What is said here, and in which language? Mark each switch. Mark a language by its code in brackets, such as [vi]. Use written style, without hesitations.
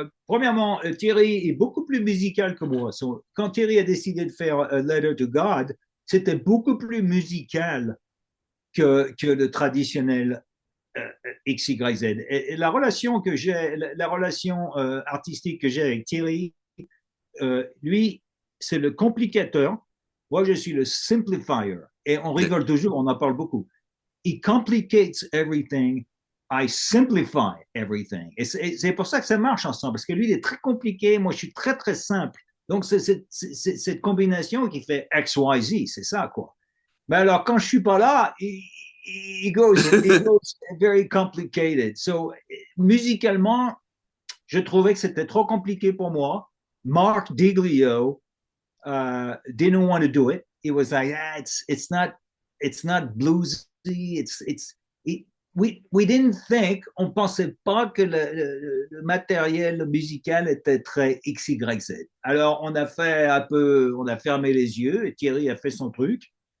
[fr] Premièrement, Thierry est beaucoup plus musical que moi. Quand Thierry a décidé de faire Letter to God, c'était beaucoup plus musical que le traditionnel XYZ. Et la relation que j'ai, la relation artistique que j'ai avec Thierry, lui, c'est le complicateur. Moi, je suis le simplifier. Et on rigole toujours, on en parle beaucoup. [en] He complicates everything. I simplify everything. [fr] Et c'est pour ça que ça marche ensemble, parce que lui, il est très compliqué. Moi, je suis très, très simple. Donc, c'est cette combinaison qui fait X, Y, Z. C'est ça, quoi. Mais alors, quand je suis pas là, [en] it goes very complicated. [fr] So, musicalement, je trouvais que c'était trop compliqué pour moi. [en] Mark Diglio didn't want to do it. He was like, it's not bluesy. It, we didn't think, [fr] on pensait pas que le matériel musical était très XYZ. Alors on a fait un peu, on a fermé les yeux et Thierry a fait son truc.